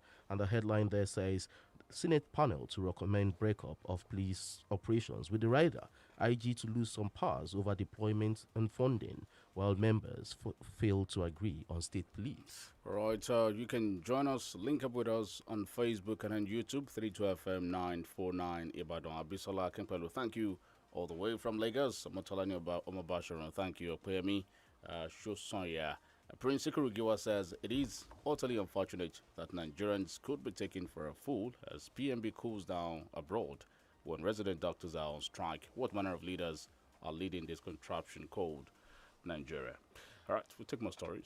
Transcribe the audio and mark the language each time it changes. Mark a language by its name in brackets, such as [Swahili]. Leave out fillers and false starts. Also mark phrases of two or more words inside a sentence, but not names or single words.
[English] And the headline there says, Senate panel to recommend breakup of police operations with the rider IG to lose some powers over deployment and funding, while members fail to agree on state police. All right, you can join us, link up with us on Facebook and on YouTube, 32FM 949 Ibadan. Abisola Kempelu, thank you all the way from Lagos. Motalani Omabasharan, thank you. Opeyemi Shosonya. Prince Ikurugiwa says it is utterly unfortunate that Nigerians could be taken for a fool as PMB cools down abroad when resident doctors are on strike. What manner of leaders are leading this contraption called Nigeria? All right, we'll take more stories.